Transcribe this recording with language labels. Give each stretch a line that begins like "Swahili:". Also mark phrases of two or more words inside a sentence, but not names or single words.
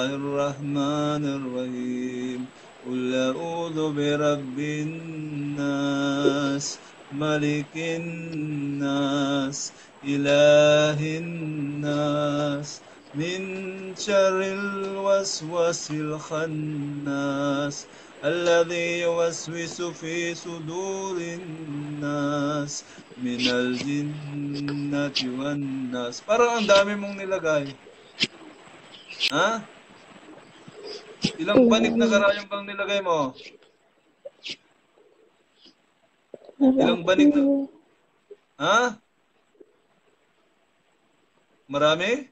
Arabic: الرحمن الرحيم قل أعوذ برب الناس ملك الناس إله الناس من شر الوسواس الخناس الذي يوسوس في صدور الناس من الجنة والناس.
Filipino: Parang ang dami mong nilagay. Ha? Ilang banig na karayong bang nilagay mo? Ilang banig na? Ha? Marami?